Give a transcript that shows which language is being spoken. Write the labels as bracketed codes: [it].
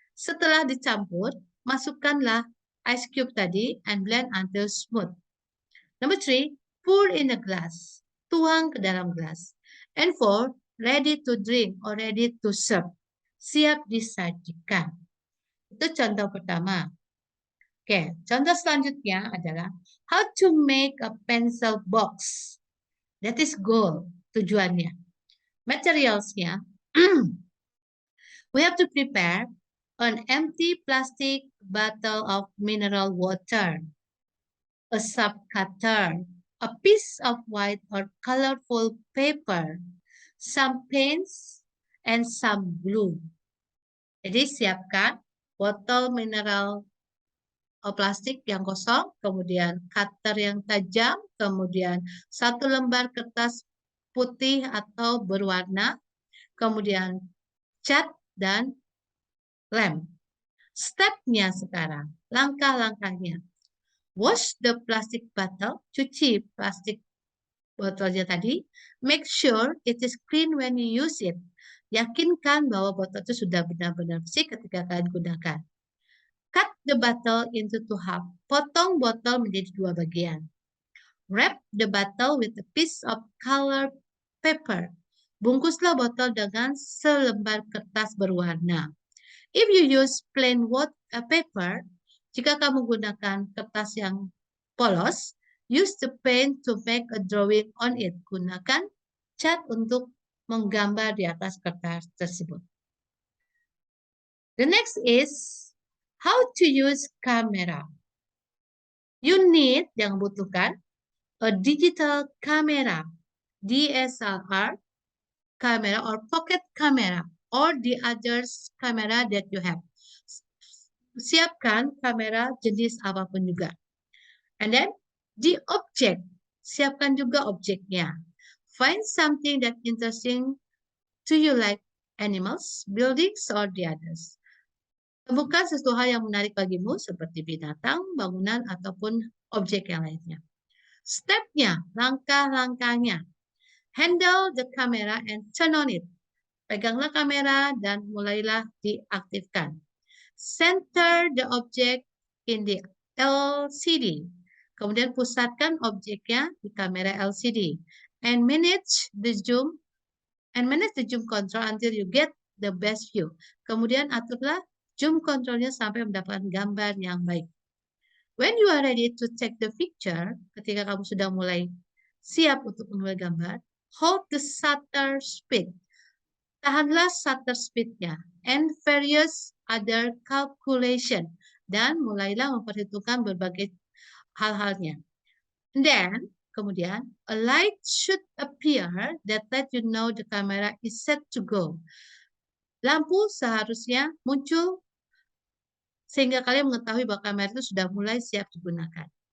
[id] Setelah dicampur, masukkanlah [en] ice cube tadi and blend until smooth. Number 3. Pour in a glass. [id] Tuang ke dalam gelas. [en] And 4. Ready to drink or ready to serve. [id] Siap disajikan. Itu contoh pertama. Oke, contoh selanjutnya adalah [en] how to make a pencil box. That is goal, [id] tujuannya. [en] Materialsnya, we have to prepare an empty plastic bottle of mineral water, a sub cutter, a piece of white or colorful paper, some paints, and some glue. [id] Jadi siapkan botol mineral plastik yang kosong, kemudian cutter yang tajam, kemudian 1 lembar kertas putih atau berwarna, kemudian cat dan lem. Stepnya sekarang, langkah-langkahnya. [en] Wash the plastic bottle, [id] cuci plastik botolnya tadi. [en] Make sure it is clean when you use it. [id] Yakinkan bahwa botol itu sudah benar-benar bersih ketika kalian gunakan. [en] Cut the bottle into 2 half. [id] Potong botol menjadi 2 bagian. [en] Wrap the bottle with a piece of colored paper. [id] Bungkuslah botol dengan selembar kertas berwarna. [en] If you use plain paper, [id] jika kamu gunakan kertas yang polos, [en] use the paint to make a drawing on it. [id] Gunakan cat untuk menggambar di atas kertas tersebut. [en] The next is how to use camera. You need, [id] yang butuhkan, [en] a digital camera, DSLR, camera or pocket camera or the others camera that you have. [id] Siapkan kamera jenis apapun juga. [en] And then the object, [id] siapkan juga objeknya. [en] Find something that interesting to you like animals, buildings, or the others. [id] Temukan sesuatu hal yang menarik bagimu seperti binatang, bangunan, ataupun objek yang lainnya. Stepnya, langkah-langkahnya. [en] Handle the camera and turn on it. [id] Peganglah kamera dan mulailah diaktifkan. [en] Center the object in the LCD. [id] Kemudian pusatkan objeknya di kamera LCD. [en] And manage the zoom control until you get the best view. [id] Kemudian aturlah zoom controlnya sampai mendapatkan gambar yang baik. [en] When you are ready to take the picture, [id] ketika kamu sudah mulai siap untuk memulai gambar, [en] hold the shutter speed. [id] Tahanlah [en] shutter speed-nya and various other calculation. [id] Dan mulailah memperhitungkan berbagai hal-halnya. [en] Then, [id] kemudian, [en] a light should appear that let you know the camera is set to go. [id] Lampu seharusnya muncul sehingga kalian mengetahui bahwa kamera itu sudah mulai siap digunakan.